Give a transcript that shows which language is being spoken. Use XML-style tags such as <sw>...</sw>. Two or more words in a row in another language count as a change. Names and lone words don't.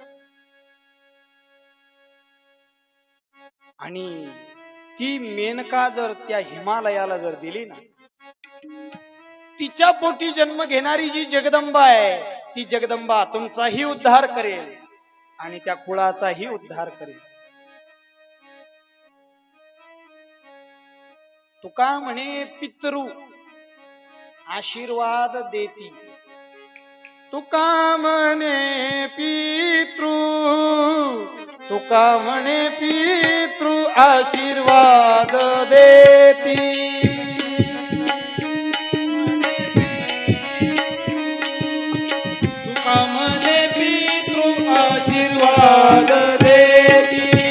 <mr>आणि ती मेनका जर त्या हिमालयाला जर दिली ना, तिच्या पोटी जन्म घेणारी जी जगदंबा आहे, ती जगदंबा तुमचाही उद्धार करेल आणि त्या कुळाचाही उद्धार करेल. तुका म्हणे पितृ आशीर्वाद देती, तुका म्हणे पितृ, तुका म्हणे पितृ आशीर्वाद देती. तुका म्हणे पितृ आशीर्वाद देती.</mr>